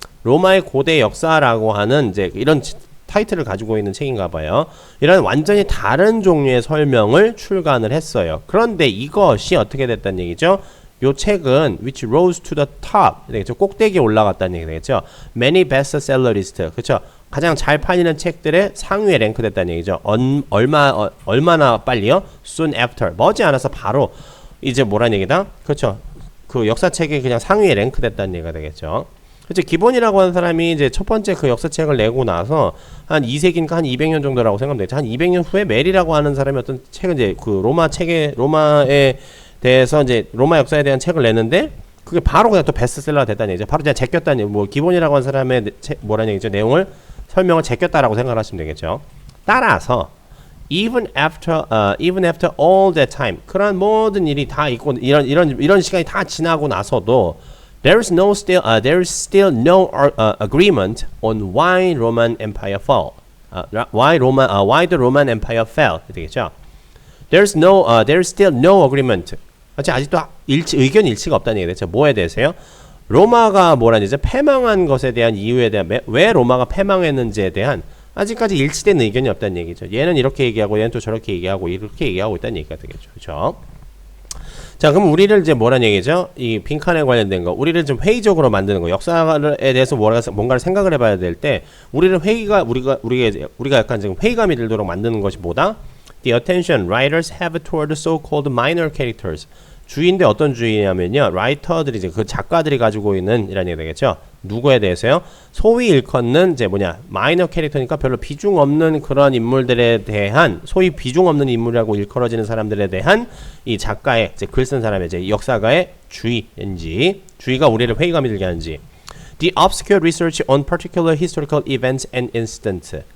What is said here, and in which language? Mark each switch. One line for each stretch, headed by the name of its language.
Korean: 로마의 고대 역사라고 하는 이제 이런 타이틀을 가지고 있는 책인가 봐요. 이런 완전히 다른 종류의 설명을 출간을 했어요. 그런데 이것이 어떻게 됐다는 얘기죠? 요 책은
English: which rose to the top 되겠죠.
Korean: 꼭대기에 올라갔다는 얘기 되겠죠.
English: Many bestseller list.
Korean: 그렇죠. 가장 잘 팔리는 책들의 상위에 랭크됐다는 얘기죠. 얼마나 빨리요?
English: Soon after.
Korean: 머지않아서 바로 이제 뭐란 얘기다? 그렇죠. 그 역사책에 그냥 상위에 랭크됐다는 얘기가 되겠죠. 그치, 기본이라고 하는 사람이 이제 첫 번째 그 역사책을 내고 나서 한 2세기니까 한 200년 정도라고 생각하면 되겠죠. 한 200년 후에 메리라고 하는 사람이 어떤 책을 이제 그 로마에 대해서 이제 로마 역사에 대한 책을 냈는데 그게 바로 그냥 또 베스트셀러가 됐다는 얘기죠. 바로 그냥 제꼈다는 얘기, 뭐 기본이라고 하는 사람의 뭐라는 얘기죠. 내용을 설명을 제꼈다라고 생각하시면 되겠죠.
English: 따라서 even after all that time,
Korean: 그런 모든 일이 다 있고 이런 시간이 다 지나고 나서도
English: there is still no agreement on why Roman Empire fell. Why the Roman Empire fell 되겠죠. There is still no agreement.
Korean: 아직도 의견 일치가 없다는 얘기죠. 뭐에 대해서요? 로마가 뭐라는 얘기죠? 패망한 것에 대한 이유에 대한 왜 로마가 패망했는지에 대한 아직까지 일치된 의견이 없다는 얘기죠. 얘는 이렇게 얘기하고 얘는 또 저렇게 얘기하고 이렇게 얘기하고 있다는 얘기가 되겠죠. 그렇죠? 자, 그럼 우리를 이제 뭐란 얘기죠? 이 빈칸에 관련된 거, 우리를 좀 회의적으로 만드는 거, 역사에 대해서 뭔가를 생각을 해봐야 될 때, 우리가 약간 지금 회의감이 들도록 만드는 것이 뭐다?
English: The attention writers have toward so-called minor characters.
Korean: 주의인데 어떤 주의냐면요, 라이터들이 이제 그 작가들이 가지고 있는 이란 얘기 되겠죠. 누구에 대해서요? 소위 일컫는 이제 마이너 캐릭터니까 별로 비중 없는 그런 인물들에 대한, 소위 비중 없는 인물이라고 일컬어지는 사람들에 대한 이 작가의 이제 글 쓴 사람의 이제 역사가의 주의가 우리를 회의감이 들게 하는지.
English: The obscure research on particular historical events and incidents.